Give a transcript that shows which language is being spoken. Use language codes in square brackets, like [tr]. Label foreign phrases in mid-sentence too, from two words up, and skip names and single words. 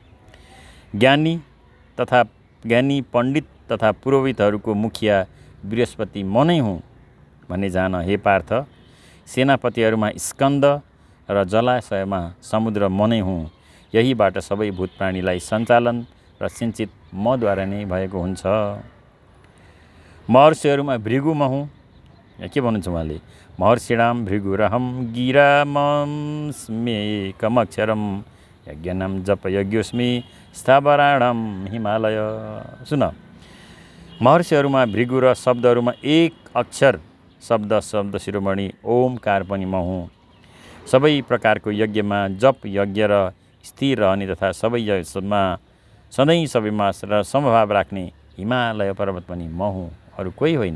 [ne] ज्ञानी पण्डित तथा पुरोहितहरूको मुखिया बृहस्पति म नै हुँ भन्ने जान हे पार्थ। सेनापतिहरूमा स्कन्द र जलाशयमा समुद्र म नै हुँ। यहीबाट सबै भूत प्राणीलाई सञ्चालन र सिञ्चित मद्वारा नै भएको हुन्छ। महर्षिहरूमा भृगु म हुँ। के भन्नुहुन्छ उहाँले? [sa] महर्षिणां भृगुरहं गिरामस्म्येकमक्षरं यज्ञनां जपयज्ञोऽस्मि स्थावराणां हिमालय। [ne] सुन, महर्षिहरूमा भृगु र शब्दहरूमा एक अक्षर शब्द शिरोमणि ओमकार पनि म हुँ। सबै प्रकारको यज्ञमा जप यज्ञ र स्थिर रहने तथा सधैँ सबैमा र समभाव राख्ने हिमालय पर्वत पनि म हुँ, अरू कोही होइन।